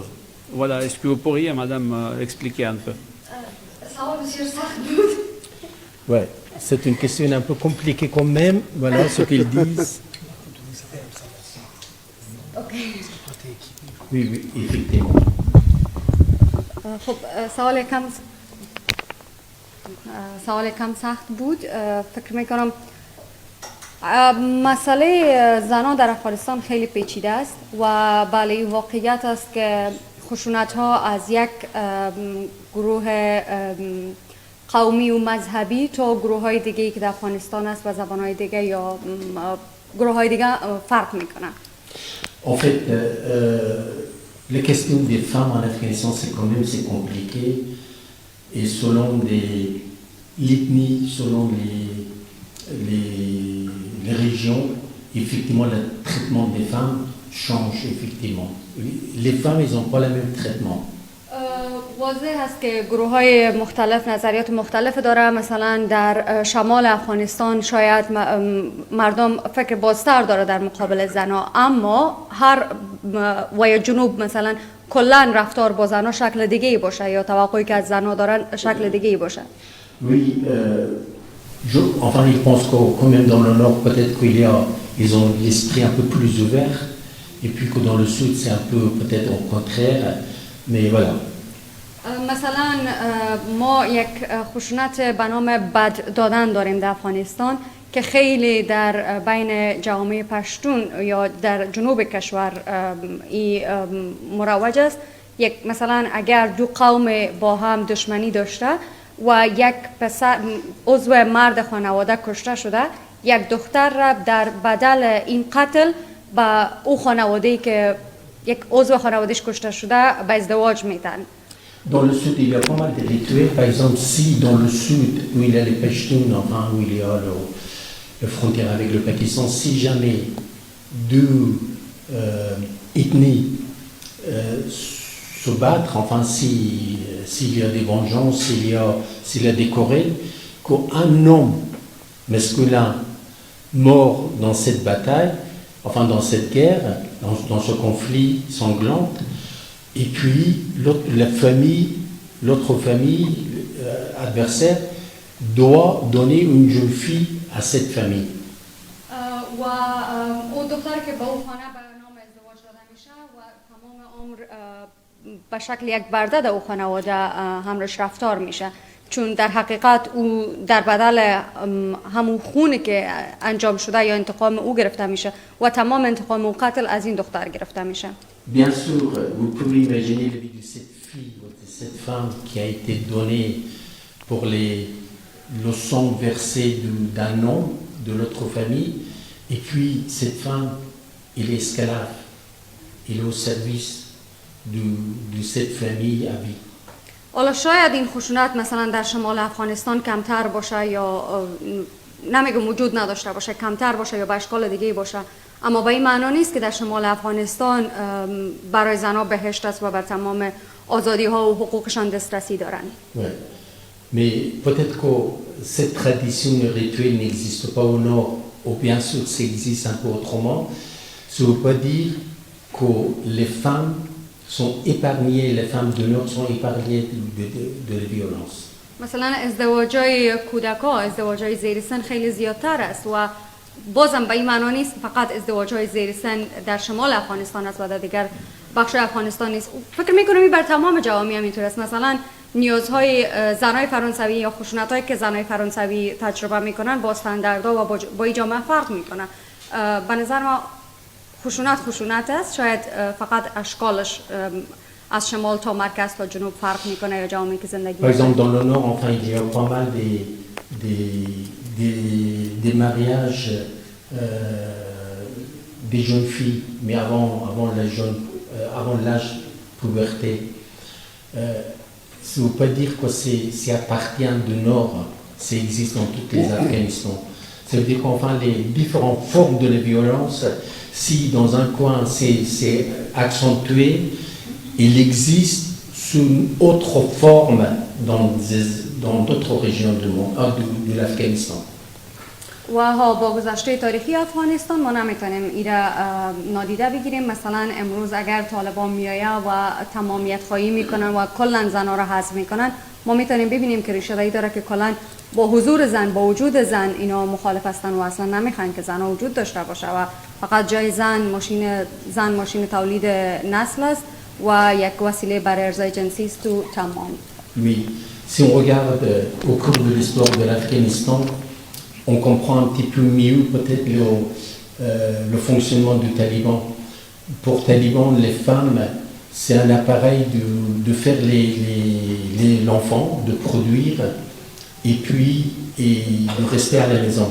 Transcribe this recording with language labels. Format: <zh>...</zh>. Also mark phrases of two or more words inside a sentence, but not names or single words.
<fr>Voilà, est-ce que vous pourriez, madame, expliquer un peu? Ouais, c'est une question un peu compliquée quand même. Voilà ce qu'ils disent. Oui, effectivement.</fr> <fa>خب سوال کم سخت بود. فکر میکنم مسئله زنان در افغانستان خیلی پیچیده است و بله این واقعیت است که خشونت ها از یک گروه قومی و مذهبی تا گروه های دیگه که در افغانستان است و زبان های دیگه یا گروه های دیگه فرق میکنن.</fa> <fr>En fait, les questions des femmes en Afghanistan, c'est compliqué. Et selon l'ethnie, selon les régions, effectivement, le traitement des femmes change, effectivement. Les femmes, elles n'ont pas le même traitement.</fr> <fa>واضح هست که گروه های مختلف نظریات مختلف داره. مثلا در شمال افغانستان شاید مردم فکر بازتر داره در مقابل زنها، اما هر و جنوب مثلا کلا رفتار با زنها شکل دیگه ای باشه یا توقعی که از زنها دارن شکل دیگه ای باشه.</fa> <fr>Oui, enfin, je pense que quand même dans le nord, peut-être ils ont l'esprit un peu plus ouvert, et puis que dans le sud, c'est un peu peut-être au contraire, mais voilà.</fr> <fa>مثلا ما یک خشونت به نام بد دادن داریم در افغانستان که خیلی در بین جامعه پشتون یا در جنوب کشور مروج است. یک مثلا اگر دو قوم با هم دشمنی داشته و یک پسر عضو مرد خانواده کشته شده، یک دختر را در بدل این قتل با او خانواده‌ای که یک عضو خانواده‌اش کشته شده به ازدواج میدن.</fa> <fr>Dans le sud, il y a pas mal de rituels. Par exemple, si dans le sud, où il y a les Pashtuns, enfin, où il y a le frontière avec le Pakistan, si jamais deux ethnies se battent, enfin, s'il y a des vengeances, s'il y a des querelles, qu'un homme masculin mort dans cette bataille, enfin, dans cette guerre, dans ce conflit sanglant, et puis l'autre famille adversaire doit donner une jeune fille à cette famille.</fr> <fa>و اون دختری که با اون خانه به نام ازدواج داده میشه و تمام عمر به شکل یک برده در اون خانواده همراهش رفتار میشه، چون در حقیقت او در بدل همون خونی که انجام شده یا انتقام او گرفته میشه و تمام انتقام و قتل از این دختر گرفته میشه.</fa> <fr>Bien sûr, vous pouvez imaginer la vie de cette fille, de cette femme qui a été donnée pour le sang versé d'un homme de l'autre famille, et puis cette femme, elle est esclave, elle est au service de cette famille à vie.</fr> <fa>حالا شاید این خشونت مثلا در شمال افغانستان کمتر باشه یا نمیگم وجود نداشته باشه، کمتر باشه یا به اشکال دیگه باشه، اما به این معنا نیست که در شمال افغانستان برای زنها بهشت است و بر تمام آزادی ها و حقوقشان دسترسی دارن.</fa> <fr>Ouais. Mais peut-être que cette tradition rituelle n'existe pas au nord, ou bien sûr ça existe un peu autrement. Ça ne veut pas dire que les femmes sont épargnées, les femmes du nord sont épargnées de la violence.</fr> <fa>مثلا ازدواجای کودکا، ازدواجای زیر سن خیلی زیادتر است و بازم به این معنا نیست فقط ازدواج‌های زیر سن در شمال افغانستان است و در دیگر بخش افغانستان نیست. فکر می‌کنم این بر تمام جوامع همینطور است. مثلا نیازهای زنای فرانسوی یا خشونت‌هایی که زنای فرانسوی تجربه می‌کنن با استانداردها و با این جامعه فرق می‌کنه. به نظر ما خشونت است، شاید فقط اشکالش از شمال تا مرکز تا جنوب فرق می‌کنه یا جامعه‌ای که زندگی</fa> <fr>Par exemple, dans le nord, enfin, il y a pas mal des mariages des jeunes filles, mais avant l'âge puberté. Ça ne veut pas dire que c'est appartient du nord, ça existe dans toutes les Afghanistan. Ça veut dire qu'enfin les différentes formes de la violence, si dans un coin c'est accentué, il existe sous une autre forme dans d'autres régions de l'Afghanistan.</fr> <fa>و با گذشته تاریخی افغانستان ما نمیتونیم ایره نادیده بگیریم. مثلا امروز اگر طالبان میآیه و تمامیت خواهی میکنن و کلا زنها را حذف میکنن، ما میتونیم ببینیم که ریشه داری داره که کلا با حضور زن، با وجود زن اینا مخالف هستن و اصلا نمیخوان که زنها وجود داشته باشه و فقط جای زن ماشین تولید نسل است و یک وسیله برای ارضای جنسی است و تمام.</fa> <fr>Oui, si on regarde au cours de l'histoire de l'Afghanistan, on comprend un petit peu mieux peut-être le fonctionnement du Taliban. Pour Taliban, les femmes, c'est un appareil de faire l'enfant, de produire et puis de rester à la maison.</fr>